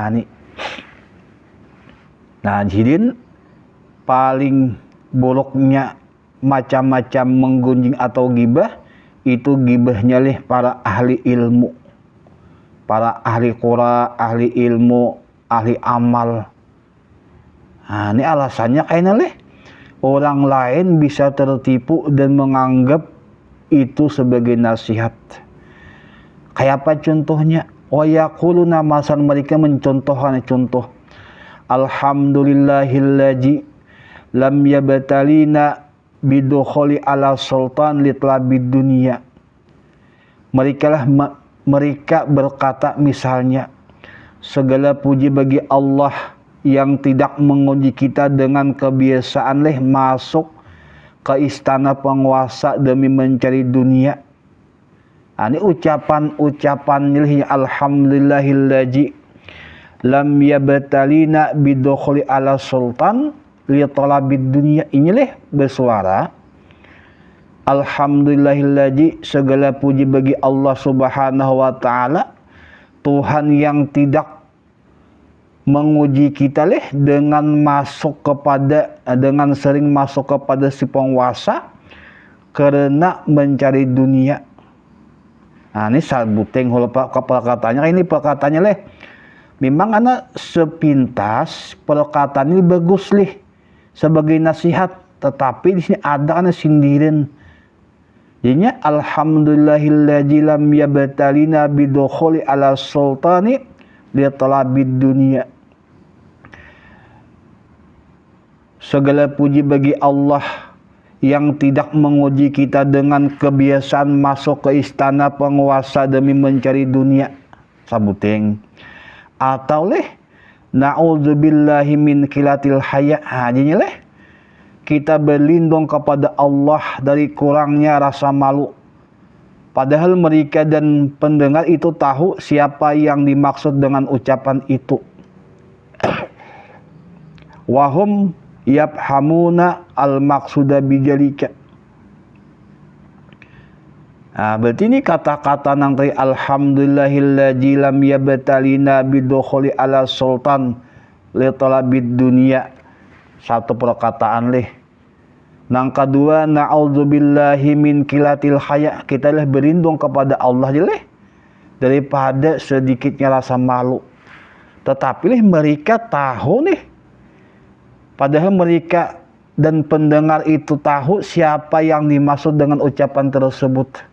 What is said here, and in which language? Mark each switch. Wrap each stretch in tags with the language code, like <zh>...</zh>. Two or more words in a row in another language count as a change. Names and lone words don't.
<id>Jadi paling buruknya macam-macam menggunjing atau gibah, itu gibahnya leh para ahli ilmu, para ahli qura, ahli ilmu, ahli amal. Ini alasannya kayaknya leh orang lain bisa tertipu dan menganggap itu sebagai nasihat. Kayak apa contohnya?</id> <ar>ويقولون,</ar> <id>masan mereka mencontohkan contoh.</id> <ar>الحمد لله الذي لم يبتلنا بدخول على السلطان لطلب الدنيا.</ar> <id>Mereka berkata misalnya, segala puji bagi Allah yang tidak menguji kita dengan kebiasaan masuk ke istana penguasa demi mencari dunia. Ini ucapan nilainya</id> <ar>الحمد لله الذي لم يبتلنا بدخول على السلطان لطلب الدنيا.</ar> <id>Inilah bersuara alhamdulillahilladzi, segala puji bagi Allah</id> <ar>سبحانه وتعالى,</ar> <id>Tuhan yang tidak menguji kita dengan sering masuk kepada si penguasa karena mencari dunia. Ini sabuteng kepala katanya. Ini perkataannya memang anak sepintas perkataan ini bagus sebagai nasihat, tetapi di sini ada anak sindiran. Jadinya</id> <ar>الحمد لله الذي لم يبتلنا بدخول على السلطان لطلب الدنيا.</ar> <id>Segala puji bagi Allah yang tidak menguji kita dengan kebiasaan masuk ke istana penguasa demi mencari dunia. Sabuteng.</id> <ar>Atau نعوذ بالله من قلة الحياء.</ar> <id>Jadinya kita berlindung kepada Allah dari kurangnya rasa malu. Padahal mereka dan pendengar itu tahu siapa yang dimaksud dengan ucapan itu.</id> <ar>وهم يفهمون المقصود بذلك.</ar> <id>Berarti ini kata-kata nang tadi</id> <ar>الحمد لله الذي لم يبتلنا بدخول على السلطان لطلب الدنيا.</ar> <id>Satu perkataan Nang kedua</id> <ar>نعوذ بالله من قلة الحياء.</ar> <id>Kita berlindung kepada Allah daripada sedikitnya rasa malu. Tetapi mereka tahu padahal mereka dan pendengar itu tahu siapa yang dimaksud dengan ucapan tersebut.</id>